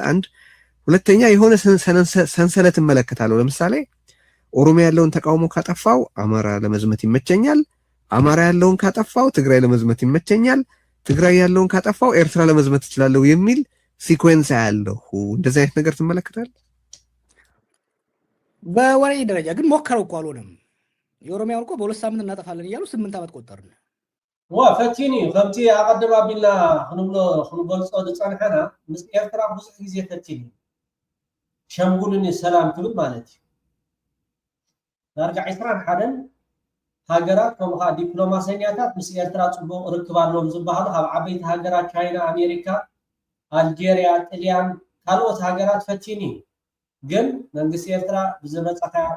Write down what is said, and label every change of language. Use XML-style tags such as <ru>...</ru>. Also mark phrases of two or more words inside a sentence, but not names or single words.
<am>አንድ ሁለተኛ የሆነ ሰንሰለት እመለከታለሁ። ለምሳሌ ኦሮሚያ ያለውን ተቃውሞ ካጠፋው አማራ ለመዝመት ይመቸኛል፣ አማራ ያለውን ካጠፋው ትግራይ ለመዝመት ይመቸኛል፣ ትግራይ ያለውን ካጠፋው ኤርትራ ለመዝመት እችላለሁ የሚል ሲኮንስ ያለው እንደዚህ አይነት ነገር ትመለከታለህ? በወሬ ደረጃ ግን ሞከረው እኮ አልሆነም። የኦሮሚያውን እኮ በሁለት ሳምንት እናጠፋለን እያሉ 8 ዓመት ቆጠርን።</am> <ti>ፈቲኒ ከምቲ ኣቀድም ኣቢልና ክንገልፆ ዝፀንሐና ምስ ኤርትራ ብዙሕ ግዜ ፈቲኒ ሸምጉልን ሰላም ትብል ማለት እዩ። ዳርጋ 21 ሃገራት ከምኡ ከዓ ዲፕሎማሰኛታት ምስ ኤርትራ ፅቡቅ ርክብ ኣለዎም ዝበሃሉ ካብ ዓበይቲ ሃገራት ቻይና፣ ኣሜሪካ፣ አልጄሪያ፣ ጣልያን ካልኦት ሃገራት ፈቲኒ ግን መንግስቲ ኤርትራ ብዝመፀካ</ti>